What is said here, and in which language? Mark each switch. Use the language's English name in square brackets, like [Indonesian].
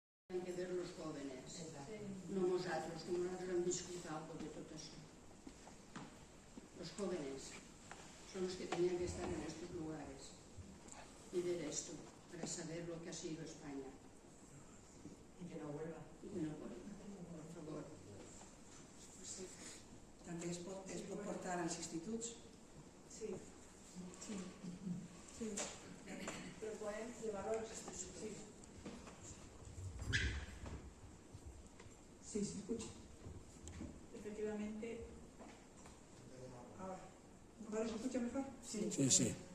[Spanish] Han de ver los jóvenes, [Catalan] no nosaltres, que nosaltres hem viscut algo de tot això. [Spanish] Los jóvenes son los que tenían que estar en estos lugares y ver esto, para saber lo que ha sido España. Y que no vuelva. Y que no vuelva, por favor. Sí. [Catalan] També es pot portar als instituts. Sí, sí, sí. [Spanish] Pero pueden llevarlo a los institutos. Sí. Sí, se escucha. Efectivamente. ¿Ahora se escucha mejor? Sí. Sí, sí.